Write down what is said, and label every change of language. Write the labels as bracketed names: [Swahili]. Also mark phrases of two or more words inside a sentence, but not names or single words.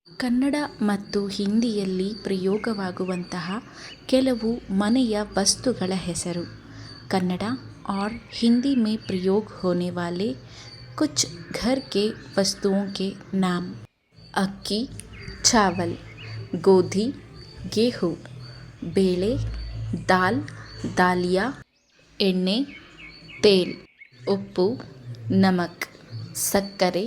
[Kannada] ಕನ್ನಡ ಮತ್ತು ಹಿಂದಿಯಲ್ಲಿ ಪ್ರಯೋಗವಾಗುವಂತಹ ಕೆಲವು ಮನೆಯ ವಸ್ತುಗಳ ಹೆಸರು. [Hindi] कन्नड़ा और हिंदी में प्रयोग होने वाले कुछ घर के वस्तुओं के नाम: अक्की चावल, ಗೋಧಿ गेहूँ, ಬೇಳೆ दाल दालिया, ಎಣ್ಣೆ तेल, ಉಪ್ಪು नमक, ಸಕ್ಕರೆ